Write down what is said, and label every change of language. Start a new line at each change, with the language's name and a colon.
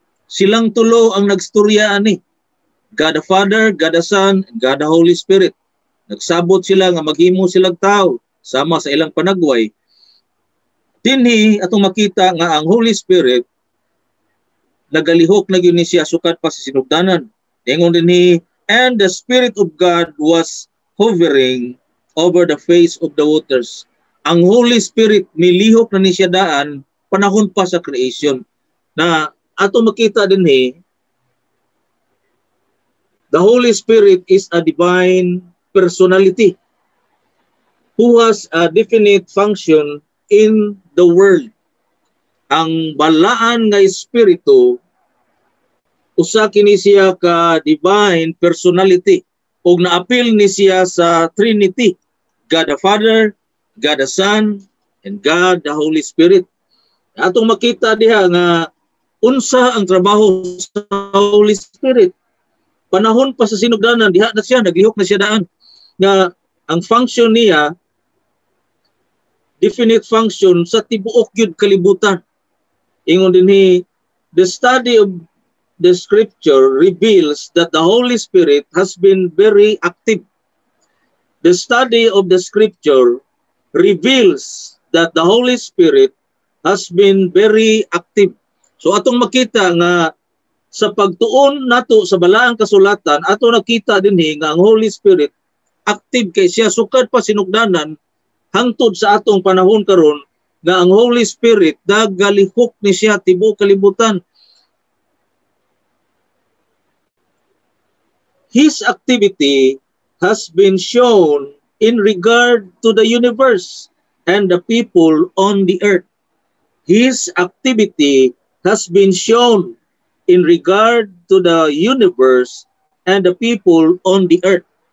Cebuano: Silang tulo ang nagstorya ani.
English: God the Father, God the Son, and God the Holy Spirit.
Cebuano: Nagsabot sila nga maghimo silang tao sama sa ilang panagway. Dinhi atong makita nga ang Holy Spirit nagalihok na gyud ni siya sukat pa sa sinugdanan. Ingon dinhi,
English: and the Spirit of God was hovering over the face of the waters.
Cebuano: Ang Holy Spirit milihok na ni siya daan panahon pa sa creation. Na atong makita dinhi,
English: the Holy Spirit is a divine personality who has a definite function in the world.
Cebuano: Ang balaan nga espiritu usa kini siya ka
English: divine personality
Cebuano: ug naapil ni siya sa Trinity,
English: God the Father, God the Son, and God the Holy Spirit.
Cebuano: Atong makita diha nga unsa ang trabaho sa Holy Spirit. Panahon pa sa sinugdanan, diha na siya, naglihok na siya daan. Nga ang function niya,
English: definite function
Cebuano: sa tibuok gyud kalibutan. Ingon dinhi,
English: the study of the scripture reveals that the Holy Spirit has been very active. The study of the scripture reveals that the Holy Spirit has been very active.
Cebuano: So atong makita nga sa pagtuon nato sa balaang kasulatan, ato nakita dinhi nga ang Holy Spirit active kay siya sukad pa sinugdanan hangtod sa atong panahon karon nga ang Holy Spirit nagalihok ni siya tibuok kalibutan.
English: His activity has been shown in regard to the universe and the people on the earth. His activity has been shown in regard to the universe and the people on the earth.